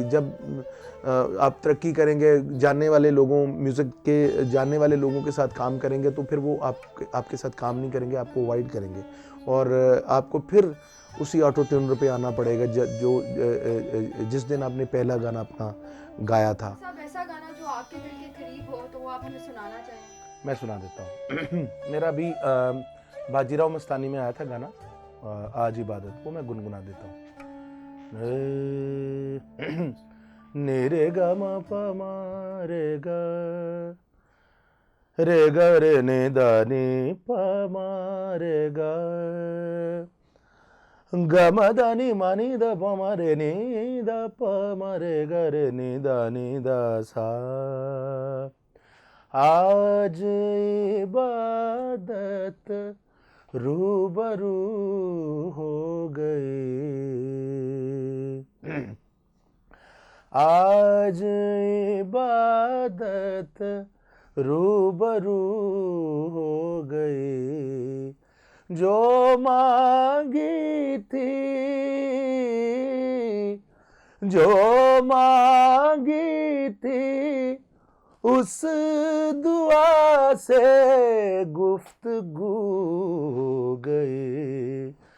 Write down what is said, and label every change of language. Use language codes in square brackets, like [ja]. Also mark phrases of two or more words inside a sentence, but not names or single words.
[hi] जब आप तरक्की करेंगे, जानने वाले लोगों, म्यूज़िक के जानने वाले लोगों के साथ काम करेंगे, तो फिर वो आपके साथ काम नहीं करेंगे, आपको अवॉइड करेंगे और आपको फिर उसी [en] auto tuner [hi] पे आना पड़ेगा जिस दिन आपने पहला गाना अपना गाया था। सब ऐसा गाना जो आपके दिल के करीब हो तो वो आप हमें सुनाना चाहें। मैं सुना देता हूँ। मेरा अभी बाजीराव मस्तानी में आया था गाना आज इबादत, वो मैं गुनगुना देता हूँ। रे गा मा पा मा रे गा रे ने दा नी पा मा रे गा ग म दा नी मा नी दा पा मा रे नी दा पा मा रे गा रे नी दा सा। आज इबादत रूबरू हो गई, आज इबादत रूबरू हो गई, जो मांगी थी, जो मांगी थी, उस दुआ से गुफ्तगू गई।